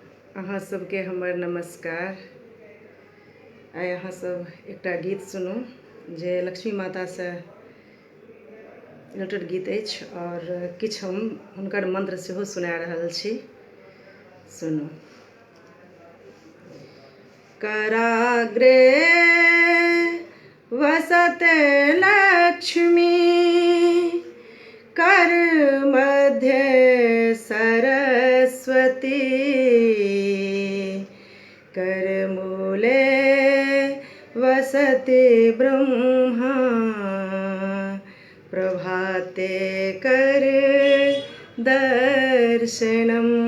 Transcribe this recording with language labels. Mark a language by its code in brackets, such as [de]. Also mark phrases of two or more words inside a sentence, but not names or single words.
[mai] अहाँ सबके हमर नमस्कार। आइ अहाँ सब एकटा गीत सुनू जे लक्ष्मी माता से रिलेटेड गीत अछि और किछु हम हुनकर मंत्र सेहो सुना रहल छी। सुनू। [sa] कराग्रे वसते लक्ष्मी कर मध्य सरस्वती करमूले वसति ब्रह्मा प्रभाते कर दर्शनम।